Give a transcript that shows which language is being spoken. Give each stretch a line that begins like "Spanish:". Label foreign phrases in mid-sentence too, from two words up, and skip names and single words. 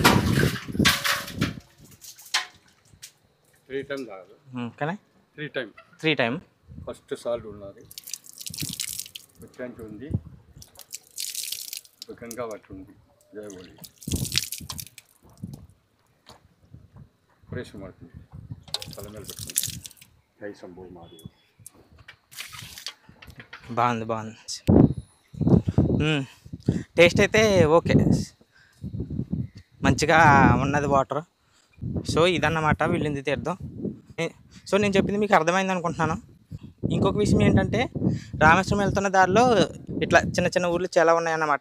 Telugu: 3 times తాగాలి. కానీ 3 టైం ఫస్ట్ సాల్ట్ ఉన్నది, వచ్చాంచి ఉంది, గంగా వట్టి ఉంది, జయగోళి ఫ్రెష్
Kannada: ಮಾಡ್ತೀನಿ ತಲೆ ಮೇಲೆ ಬಿಡ್ತೀನಿ. ಜೈ ಶಂಭು ಮಾದೇವ.
Telugu: బాగుంది బాగుంది. టేస్ట్ అయితే ఓకే, మంచిగా ఉన్నది వాటర్. సో ఇదన్నమాట విల్లుంది తీర్థం. సో నేను చెప్పింది మీకు అర్థమైంది అనుకుంటున్నాను. ఇంకొక విషయం ఏంటంటే, రామేశ్వరం వెళ్తున్న దారిలో ఇట్లా చిన్న చిన్న ఊర్లు చాలా ఉన్నాయన్నమాట.